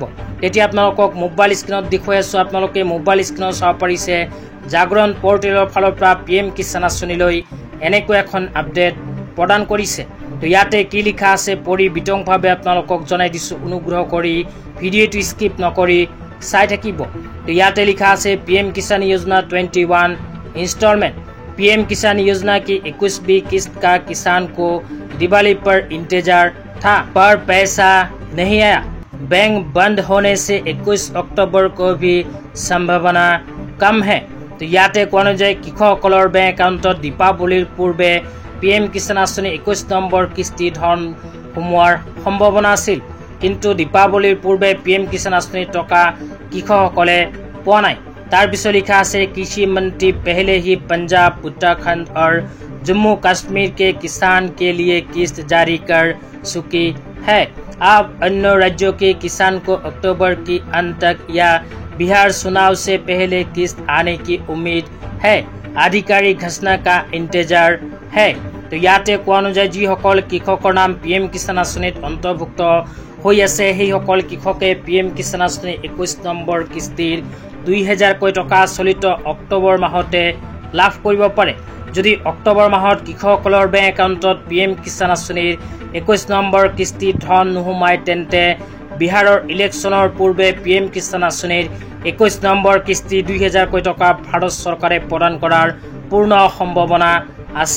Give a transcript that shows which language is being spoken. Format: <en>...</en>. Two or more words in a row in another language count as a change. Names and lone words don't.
<as>তেতিয়া আপোনালোকক মোবাইল স্ক্ৰীণত দেখুৱাই আছো, আপোনালোকে মোবাইল স্ক্ৰীণত চাব পাৰিছে জাগৰণ পৰ্টেলৰ ফালৰ পৰা PM কিষাণ আঁচনিলৈ এনেকৈ এখন আপডেট প্ৰদান কৰিছে। তো ইয়াতে কি লিখা আছে পঢ়ি বিতংভাৱে আপোনালোকক জনাই দিছো, অনুগ্ৰহ কৰি ভিডিঅ'টো স্কিপ নকৰি চাই থাকিব। তো ইয়াতে</as> <hi>लिखा है PM किसान योजना 21 इंस्टॉलमेंट। PM किसान योजना की 21वीं किस्त का किसान को दिवाली पर इंतजार था, पर पैसा नहीं आया। बैंक बंद होने से 21 अक्टूबर को भी संभावना कम है।</hi> <as>তো ইয়াতে कोৱা যায় কৃষকসকলৰ বেংক একাউণ্টত দীপাৱলীৰ পূৰ্বে PM কিষাণ আঁচনি 21 নম্বৰ কিস্তি ধন সোমোৱাৰ সম্ভাৱনা আছিল, কিন্তু দীপাৱলীৰ পূৰ্বে PM কিষাণ আঁচনিৰ টকা কৃষকসকলে পোৱা নাই। তাৰ পিছত লিখা আছে</as> <hi>कृषि मंत्री पहले ही पंजाब, उत्तराखंड और जम्मू कश्मीर के किसान के लिए किस्त जारी कर चुकी है। अब अन्य राज्यों के किसान को अक्टूबर की अंत तक या बिहार चुनाव से पहले किस्त आने की उम्मीद है। आधिकारिक घोषणा का इंतजार है।</hi> <as>तो ইয়াতে কোৱা যায় যিসকল কৃষকৰ নাম PM কিষাণ আঁচনিত অন্তৰ্ভুক্ত হৈ আছে সেইসকল কৃষকে PM কিষাণ আঁচনি 21 নম্বৰ কিস্তিৰ 2000কৈ টকা চলিত অক্টোবৰ মাহতে লাভ কৰিব পাৰে। যদি অক্টোবৰ মাহত কৃষকসকলৰ বেংক একাউণ্টত PM কিষাণ আঁচনিৰ 21 নম্বৰ কিস্তি ধন নোসোমায় তেন্তে বিহাৰৰ ইলেকশ্যনৰ পূৰ্বে PM কিষাণ আঁচনিৰ 21 নম্বৰ কিস্তি 2000কৈ টকা ভাৰত চৰকাৰে প্ৰদান কৰাৰ পূৰ্ণ সম্ভাৱনা আছে।</as>